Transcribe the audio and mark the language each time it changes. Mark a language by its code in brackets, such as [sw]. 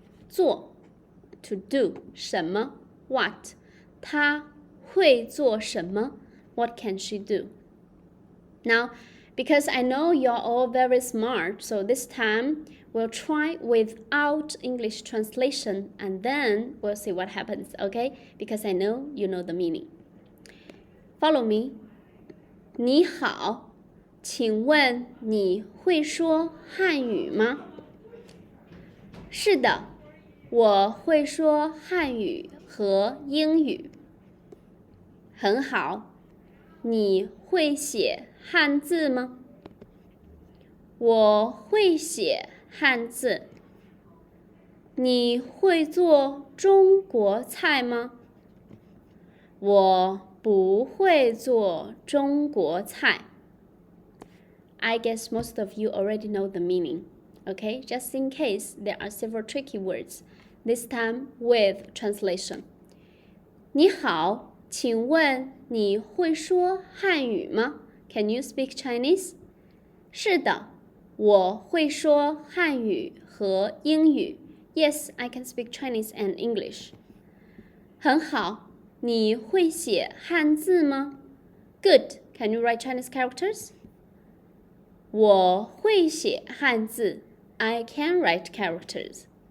[zh] 做 [en] to do [zh] 什么 [en] what [zh] 她会做什么 [en] What can she do? Now, because I know you're all very smart, so this time we'll try without English translation and then we'll see what happens, okay? Because I know you know the meaning. Follow me. [zh] 你好，请问你会说汉语吗？是的，我会说汉语和英语。很好，你会写汉字吗？我会写汉字。你会做中国菜吗？我不会做中国菜。 [en] I guess most of you already know the meaning. Okay, just in case there are several tricky words, this time with translation. [zh] 你好，请问你会说汉语吗？ [en] Can you speak Chinese? [zh] 是的，我会说汉语和英语。 [en] Yes, I can speak Chinese and English. [zh] 很好，你会写汉字吗？ [en] Good. Can you write Chinese characters? [zh] 我会写汉字。 [en] I can write characters.